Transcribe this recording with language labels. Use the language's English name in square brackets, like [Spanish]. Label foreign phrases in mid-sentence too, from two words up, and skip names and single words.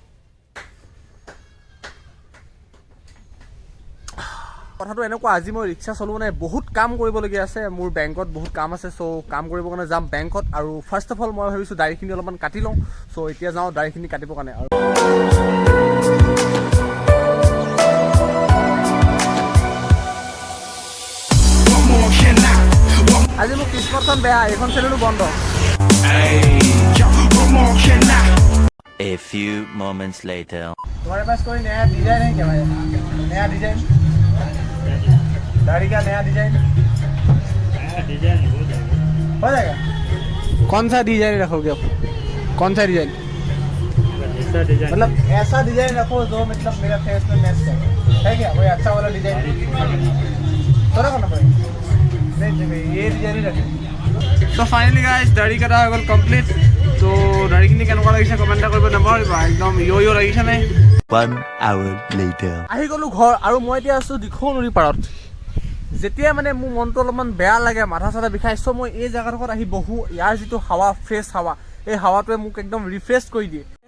[Assamese] কথাটো এনেকুৱা আজি মই ৰিক্সা চলোৱা নাই বহুত কাম কৰিবলগীয়া আছে মোৰ বেংকত বহুত কাম আছে চ' কাম কৰিবৰ কাৰণে যাম বেংকত আৰু [English] first of all [Assamese] মই ভাবিছোঁ দাড়িখিনি অলপমান কাটি লওঁ চ' এতিয়া যাওঁ দাড়িখিনি কাটিবৰ কাৰণে আৰু আজি মোৰ কিস্মতখন বেয়া এইখন চেনেলো বন্ধ [English] A few moments later. [Hindi] तुम्हारे पास कोई नया डिजाइन है क्या भाई नया डिजाइन दाढ़ी का नया डिजाइन हो जाएगा कौन सा डिजाइन रखोगे आप कौन सा डिजाइन मतलब ऐसा डिजाइन रखो जो मतलब मेरा फेस में मैच करे है क्या कोई अच्छा वाला डिजाइन थोड़ा करना पड़ेगा नहीं ये डिजाइन ही रखें तो [English] finally guys [Hindi] दाढ़ी कटा हो गल कंप्लीट तो [Assamese] दाढ़ीখিনি কেনেকুৱা লাগিছে কমেন্ট কৰিব নাপাহৰিবা একদম ইয়ো লাগিছে নে [English] 1 hour later. [Assamese] আহি গ'লো ঘৰ আৰু মই এতিয়া আছোঁ দিখৌ নদীৰ পাৰত যেতিয়া মানে মোৰ মনটো অলপমান বেয়া লাগে মাথা চাথা বিষাই চ' মই এই জেগাডোখৰত আহি বহোঁ ইয়াৰ যিটো হাৱা ফ্ৰেছ হাৱা এই হাৱাটোৱে মোক একদম ৰিফ্ৰেছ কৰি দিয়ে